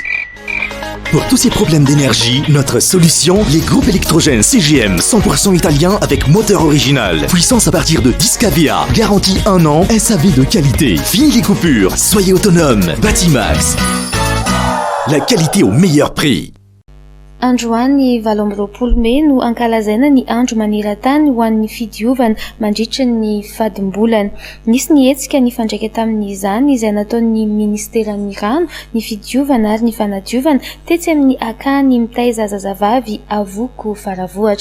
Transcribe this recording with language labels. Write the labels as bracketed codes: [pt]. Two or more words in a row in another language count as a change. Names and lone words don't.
[fr] Pour tous ces problèmes d'énergie, notre solution, les groupes électrogènes CGM 100% italien avec moteur original. Puissance à partir de 10 kVA. Garantie 1 an, SAV de qualité. Fini les coupures, soyez autonome. Batimax. La qualité au meilleur prix. [mg] Androany 20 Mey no ankalazaina ny andro maneran-tany ho an'ny fidiovana mandritra ny fadim-bolana. Nisy ny hetsika ny fandraika tamin'izany izay nataon'ny ministeran'ny rano, ny fidiovana ary ny fanadiovana tetsy amin'ny akany mitaiza zazavavy avoko faravohatra.